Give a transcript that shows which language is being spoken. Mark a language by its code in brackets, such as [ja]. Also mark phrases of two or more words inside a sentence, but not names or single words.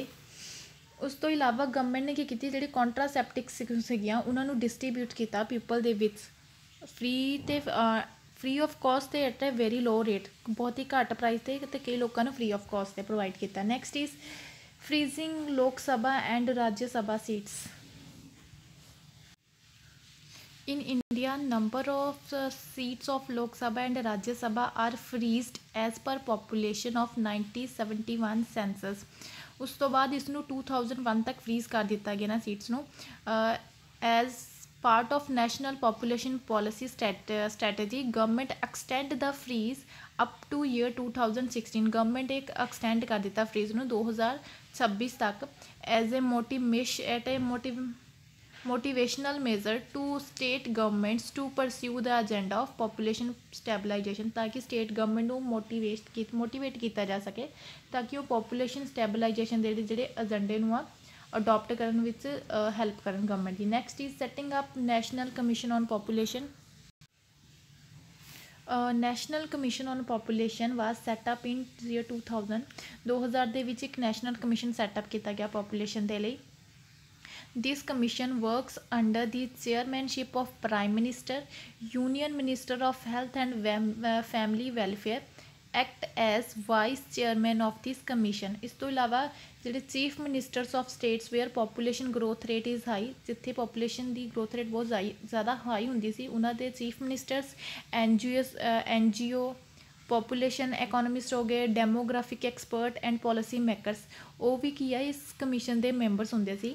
[pa] ਉਸ ਤੋਂ ਇਲਾਵਾ ਗਵਰਨਮੈਂਟ ਨੇ ਕੀ ਕੀਤੀ, ਜਿਹੜੇ ਕੰਟਰਾਸੈਪਟਿਕਸ ਸੀਗੀਆਂ ਉਹਨਾਂ ਨੂੰ ਡਿਸਟਰੀਬਿਊਟ ਕੀਤਾ ਪੀਪਲ ਦੇ ਵਿੱਚ [en] free of cost [pa] ਤੇ [en] at a very low rate, [pa] ਬਹੁਤ ਹੀ ਘੱਟ ਪ੍ਰਾਈਸ ਤੇ ਕਈ ਲੋਕਾਂ ਨੂੰ [en] free of cost [pa] ਤੇ ਪ੍ਰੋਵਾਈਡ ਕੀਤਾ। [en] Next is freezing Lok Sabha and Rajya Sabha seats. In India, number of seats of Lok Sabha and Rajya Sabha are freezed as per population of 1971 census। [pa] ਉਸ ਤੋਂ ਬਾਅਦ ਇਸ ਨੂੰ 2001 ਤੱਕ ਫਰੀਜ਼ ਕਰ ਦਿੱਤਾ ਗਿਆ ਨਾ ਸੀਟਸ ਨੂੰ। [en] As part of National Population Policy strategy, government extend the freeze up to year 2016. [pa] ਗਵਰਨਮੈਂਟ ਇੱਕ ਐਕਸਟੈਂਡ ਕਰ ਦਿੱਤਾ ਫਰੀਜ਼ ਨੂੰ 2026 ਤੱਕ [en] as a motivational measure to state governments to pursue the agenda of population stabilization, [pa] ਤਾਂ ਕਿ [en] state government [pa] ਨੂੰ ਮੋਟੀਵੇਟ ਕੀਤਾ ਜਾ ਸਕੇ ਤਾਂ ਕਿ ਉਹ [en] population stabilization [pa] ਦੇ ਜਿਹੜੇ ਏਜੰਡੇ ਨੂੰ ਅਡੋਪਟ ਕਰਨ ਵਿੱਚ ਹੈਲਪ ਕਰਨ ਗਵਰਨਮੈਂਟ ਦੀ। [en] Next is setting up National Commission on Population. National Commission on Population was set up in year 2000 [pa] ਦੇ ਵਿੱਚ ਇੱਕ ਨੈਸ਼ਨਲ ਕਮਿਸ਼ਨ ਸੈਟਅਪ ਕੀਤਾ ਗਿਆ ਪੋਪੂਲੇਸ਼ਨ ਦੇ ਲਈ। [en] This commission works under the chairmanship of Prime Minister, Union Minister of Health and Family Welfare, act as vice chairman of this commission। [pa] ਇਸ ਤੋਂ ਇਲਾਵਾ ਜਿਹੜੇ [en] chief ministers of states where population growth rate is high, [pa] ਜਿੱਥੇ ਪੋਪੂਲੇਸ਼ਨ ਦੀ [en] growth rate [pa] ਬਹੁਤ ਜ਼ਿਆਦਾ ਹਾਈ ਹੁੰਦੀ ਸੀ, ਉਹਨਾਂ ਦੇ [en] chief ministers, [pa] NGO, [en] population economist [pa] ਹੋ ਗਏ, [en] demographic expert and policy makers, [pa] ਉਹ ਵੀ ਕੀ ਆ ਇਸ ਕਮਿਸ਼ਨ ਦੇ ਮੈਂਬਰਸ ਹੁੰਦੇ ਸੀ।